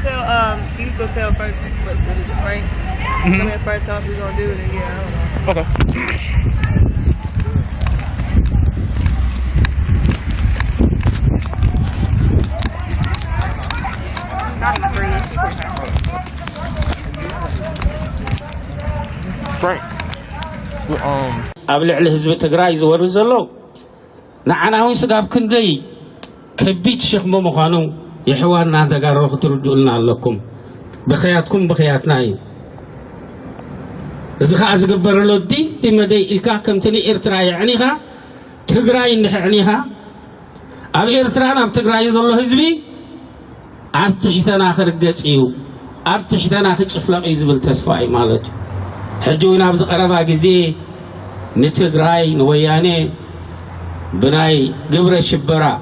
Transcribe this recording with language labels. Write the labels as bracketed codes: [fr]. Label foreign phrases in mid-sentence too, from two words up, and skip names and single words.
[en] You go tell first what is it, right? Tell me first off we're gonna do it, and I don't know. Okay. Frank. [ti] ኣብ ልዕሊ ህዝቢ ትግራይ ዝወርድ ዘሎ ንዓና እውን ስጋብ ክንደይ ከቢድ ሸኽሚ ምዃኑ የሕዋና ተጋሩ ክትርድኡልና ኣለኩም ብኽያትኩም ብኽያትና እዩ እዚ ከዓ ዝግበረሎ ዲመደይ ኢልካ ከምቲ ንኤርትራ የዕኒኻ ትግራይ እንድሕዕኒኻ ኣብ ኤርትራን ኣብ ትግራይ ዘሎ ህዝቢ ኣብ ትሕተና ክርገፅ እዩ ኣብ ትሕተና ክጭፍለቕ እዩ ዝብል ተስፋ እዩ ማለት እዩ ሕጂ እውን ኣብ ዝቐረባ ግዜ ንትግራይ ንወያኔ ብናይ ግብረ ሽበራ